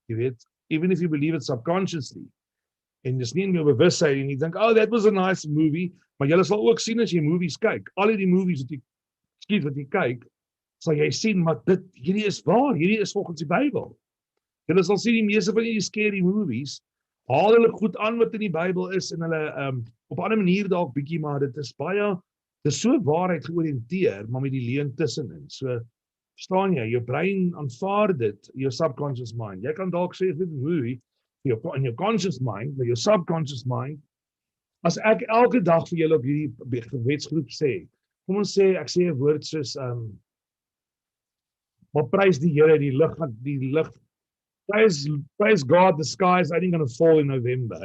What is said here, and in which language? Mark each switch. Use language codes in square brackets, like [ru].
[af] Jy weet, [en] even if you believe it subconsciously. [af] En dis nie in jou bewustheid en jy dink, [en] oh, that was a nice movie, [af] maar jy sal ook sien as jy movies kyk. Al die movies wat jy kyk, sal jy sien maar hierdie is waar, hierdie is volgens die Bybel. Julle sal sien die meeste van die scary movies haal hulle goed aan wat in die Bybel is en hulle op 'n ander manier dalk bietjie, maar dit is so waarheid georiënteer, maar met die leuen tussenin. So verstaan jy, jou brein aanvaar dit, jou subconscious mind. Jy kan dalk sê dit 'n movie in jou conscious mind, maar jou subconscious mind. As ek elke dag vir julle op hierdie gebedsgroep sê, kom ons sê ek sê 'n woord soos maar prys die Here, die lig. [en] Praise God, the sky is only going to fall in November.